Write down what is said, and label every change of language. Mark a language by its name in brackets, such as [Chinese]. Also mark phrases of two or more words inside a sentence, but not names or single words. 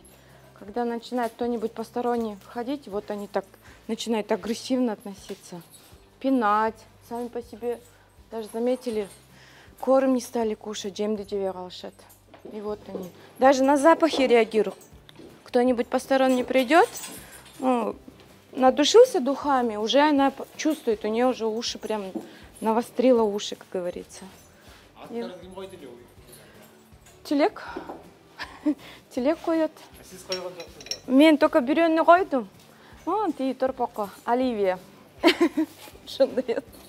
[Russian] Когда начинает кто-нибудь посторонний входить, вот они так начинают агрессивно относиться, пинать, сами по себе, даже заметили, корм не стали кушать, [Kazakh] жемді жебе калышат. [Russian] И вот они. Даже на запахи реагируют. Кто-нибудь посторонний придет, ну, надушился духами, уже она чувствует, у нее уже уши прям навострила уши, как говорится. [Kyrgyz] Телек. Телек коет. Мен только бирөөнү койдум. Тиги торпокко, Оливия. Шундай.